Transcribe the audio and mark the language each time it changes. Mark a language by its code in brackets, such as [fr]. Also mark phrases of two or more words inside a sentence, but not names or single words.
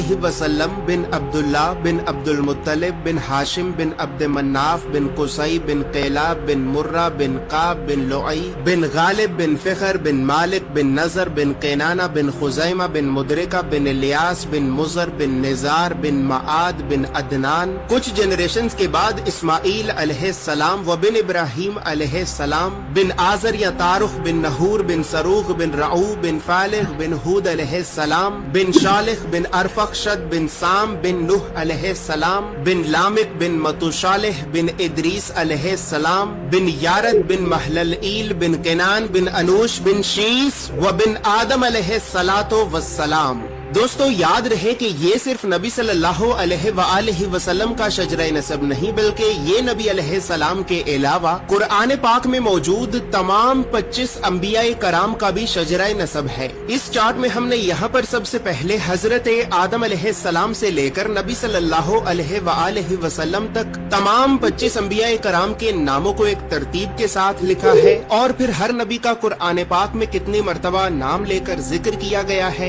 [ar] عليه وسلم [hi] बिन अब्दुल्ला बिन अब्दुल मुत्तलिब बिन हाशिम बिन अब्द मन्नाफ बिन कुसई बिन कैलाब बिन मुर्रा बिन काब बिन लुई बिन गालिब बिन फिखर बिन मालिक बिन नजर बिन कैनाना बिन खुजैमा बिन मुदरिका बिन इलियास बिन मुजर बिन निजार बिन मआद बिन अदनान। कुछ जनरेशंस के बाद इस्माइल अलैहिस्सलाम व बिन इब्राहिम अलैहिस्सलाम बिन आजर या तारुख बिन नहूर बिन सरूख बिन रऊ बिन फालिह बिन हूद अलैहिस्सलाम बिन शालिख बिन अरफखशद बिन साम बिन नूह अलैहिस्सलाम बिन लामिक बिन मतुशालिह बिन इदरीस अलैहिस्सलाम बिन यारद बिन महललईल बिन केनान बिन अनूश बिन शीस व बिन आदम [ar] عليه الصلاة والسلام. [hi] दोस्तों याद रहे कि ये सिर्फ नबी [ar] صلى الله عليه وسلم [hi] का शजरा नसब नहीं बल्कि ये नबी अलैहिस्सलाम के अलावा कुरान पाक में मौजूद तमाम 25 अंबिया कराम का भी शजरा नसब है। इस चार्ट में हमने यहाँ पर सबसे पहले हजरत आदम अलैहिस्सलाम से लेकर नबी [ar] صلى الله عليه وسلم [hi] तक तमाम 25 अंबिया कराम के नामों को एक तरतीब के साथ लिखा है और फिर हर नबी का कुरान पाक में कितनी मर्तबा नाम लेकर जिक्र किया गया है।